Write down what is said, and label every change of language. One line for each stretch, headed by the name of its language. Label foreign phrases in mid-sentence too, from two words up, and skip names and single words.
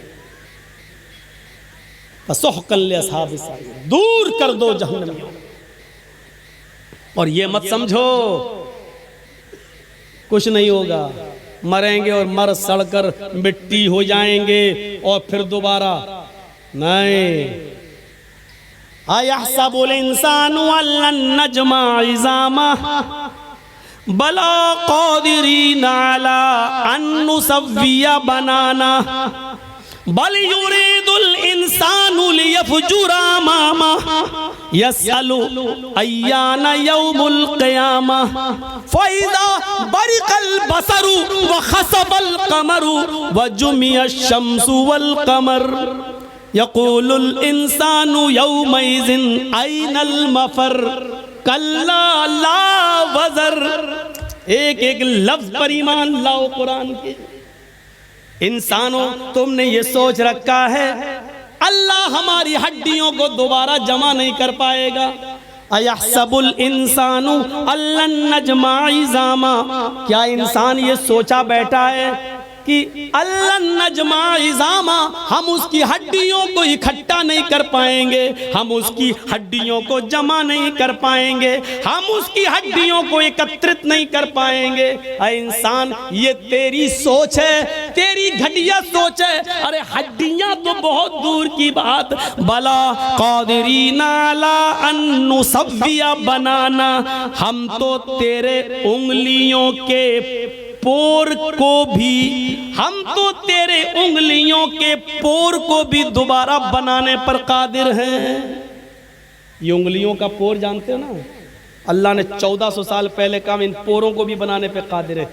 Arabic: فسحقا لأصحاب السعير,
Hindi: दूर कर दो जहन्नमियों। और ये मत समझो कुछ नहीं होगा, मरेंगे और मर सड़कर मिट्टी हो जाएंगे और फिर दोबारा नहीं।
Arabic: أيحسب الإنسان ألن نجمع عظامه بلى قادرين على أن نسوي بنانه بل يريد الإنسان ليفجر أمامه يسأل أيان يوم القيامة فإذا برق البصر وخسف القمر وجمع الشمس والقمر يقول الإنسان يومئذ أين المفر كلا لا وزر.
Hindi: एक एक लफ्ज़ पर ईमान लाओ कुरान के। इंसानों, तुमने ये सोच रखा है अल्लाह हमारी हड्डियों को दोबारा जमा नहीं कर पाएगा।
Arabic: أيحسب الإنسان ألن نجمع عظامه,
Hindi: क्या इंसान ये सोचा बैठा है कि
Arabic: ألن نجمع عظامه,
Hindi: हम उसकी हड्डियों को इकट्ठा नहीं कर पाएंगे, हम उसकी हड्डियों को जमा नहीं कर पाएंगे, हम उसकी हड्डियों को एकत्रित नहीं कर पाएंगे। अरे इंसान, ये तेरी सोच है, तेरी घटिया सोच है। अरे हड्डियां तो बहुत दूर की बात,
Arabic: بلى قادرين على أن نسوي بنانه,
Hindi: हम तो तेरे उंगलियों के पोर को भी, हम तो तेरे उंगलियों के पोर को भी दोबारा बनाने पर कादिर हैं। ये उंगलियों का पोर जानते हो ना, अल्लाह ने 1400 साल पहले कहा इन पोरों को भी बनाने पर कादिर है।